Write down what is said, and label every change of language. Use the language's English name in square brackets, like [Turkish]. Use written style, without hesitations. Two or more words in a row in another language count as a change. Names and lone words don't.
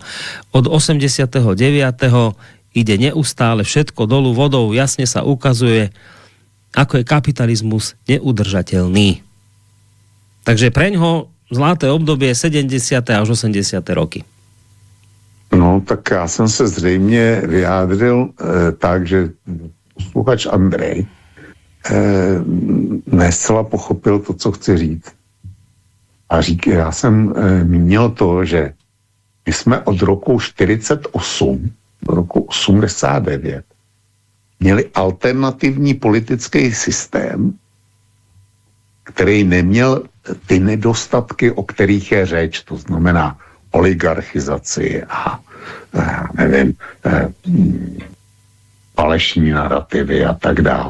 [Slovak] Od 89. ide neustále všetko dolu vodou, jasne sa ukazuje, ako je kapitalizmus neudržateľný. Takže preňho zlaté obdobie 70. až 80. roky. [Czech] No, tak já jsem se zřejmě vyjádřil tak, že posluchač Andrej nescela pochopil to, co chci říct. A já jsem mínil to, že my jsme od roku 48 do roku 89 měli alternativní politický systém, který neměl ty nedostatky, o kterých je řeč, to znamená oligarchizaci a nevím, falešní narrativy a tak dále.